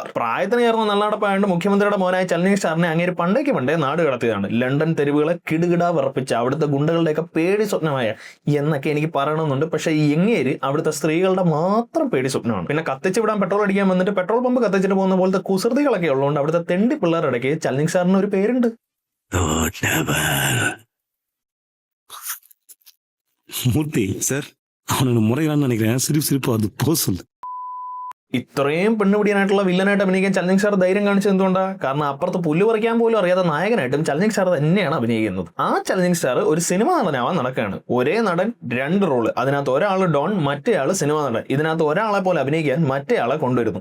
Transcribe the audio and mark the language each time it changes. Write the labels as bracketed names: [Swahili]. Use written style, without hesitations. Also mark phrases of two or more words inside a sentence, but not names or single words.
[Malayalam] പ്രായത്തിന് ചേർന്ന നല്ലടപ്പായതുകൊണ്ട് മുഖ്യമന്ത്രിയുടെ മോനായ ചലഞ്ചിങ് സ്റ്റാറിനെ അങ്ങേര് പണ്ടേ നാട് കടത്തിയതാണ്. ലണ്ടൻ തെരുവുകളെ കിടുകിടാ വിറപ്പിച്ച അവിടുത്തെ ഗുണ്ടകളുടെയൊക്കെ പേടി സ്വപ്നമായ എന്നൊക്കെ എനിക്ക് പറയണമെന്നുണ്ട്. പക്ഷേ ഈ എങ്ങേര് അവിടുത്തെ സ്ത്രീകളുടെ മാത്രം പേടി സ്വപ്നമാണ്. പിന്നെ കത്തിച്ച് വിടാൻ പെട്രോൾ അടിക്കാൻ വന്നിട്ട് [English] petrol pump [Malayalam] കത്തിച്ചിട്ട് പോകുന്ന പോലത്തെ കുസൃതികളൊക്കെ ഉള്ളതുകൊണ്ട് അവിടുത്തെ തെണ്ടി പിള്ളേരുടെ ഇടയ്ക്ക് ചലഞ്ചിങ് സ്റ്റാറിന് ഒരു പേരുണ്ട്. [Tamil] மூர்த்தி சார், அவனோட முறையான்னு நினைக்கிறேன். சிரிப்பு அது போசல். [Malayalam] ഇത്രയും പെണ്ണുപിടിയാനായിട്ടുള്ള വില്ലനായിട്ട് അഭിനയിക്കാൻ ചലഞ്ചിങ് സ്റ്റാർ ധൈര്യം കാണിച്ചത് എന്തുകൊണ്ടാണ്? കാരണം അപ്പുറത്ത് പുല്ല് പറിക്കാൻ പോലും അറിയാത്ത നായകനായിട്ടും ചലഞ്ചിങ് സ്റ്റാർ തന്നെയാണ് അഭിനയിക്കുന്നത്. ആ ചലഞ്ചിങ് സ്റ്റാർ ഒരു സിനിമ നടനാവാൻ നടക്കുകയാണ്. ഒരേ നടൻ 2 റോള്. അതിനകത്ത് ഒരാൾ ഡോൺ, മറ്റേ ആള് സിനിമ നടൻ. ഇതിനകത്ത് ഒരാളെ പോലെ അഭിനയിക്കാൻ മറ്റേ ആളെ കൊണ്ടുവരുന്നു.